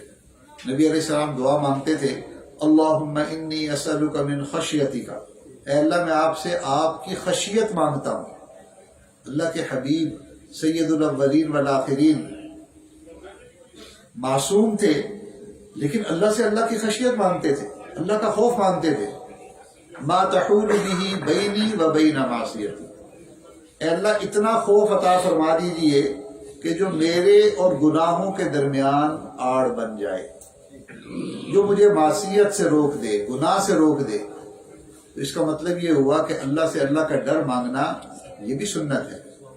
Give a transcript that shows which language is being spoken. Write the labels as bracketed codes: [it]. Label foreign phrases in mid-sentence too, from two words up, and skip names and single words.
[ur] نبی علیہ السلام دعا مانگتے تھے [ar] اللہم انی اسألک من خشیتک، [ur] اے اللہ میں آپ سے آپ کی خشیت مانگتا ہوں۔ اللہ کے حبیب [ar] سید الاولین والآخرین [ur] معصوم تھے لیکن اللہ سے اللہ کی خشیت مانگتے تھے، اللہ کا خوف مانگتے تھے. [ar] ما تحول به بینی و بین معصیتی، [ur] اے اللہ اتنا خوف عطا فرما دیجئے کہ جو میرے اور گناہوں کے درمیان آڑ بن جائے، جو مجھے معصیت سے روک دے، گناہ سے روک دے. تو اس کا مطلب یہ ہوا کہ اللہ سے اللہ کا ڈر مانگنا یہ بھی سنت ہے.